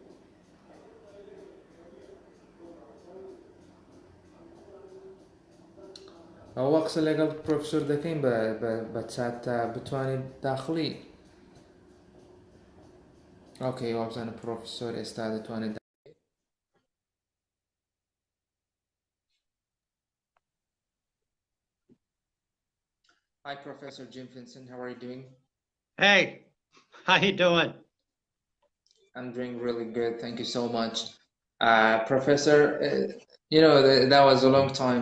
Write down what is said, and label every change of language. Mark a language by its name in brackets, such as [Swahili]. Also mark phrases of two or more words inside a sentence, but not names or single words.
[Central Kurdish] ئەوە قسە لەگەڵ پرۆفسۆر دەکەین بە چات تا بتوانێت داخلی ئۆکەی وابزانە پرۆفسۆر ئێستا دەتوانێت [English] Hi, Professor Jim Vincent. How are you doing? Hey, how you doing? I'm doing really good. Thank you so much. Professor, you know, that was a long time.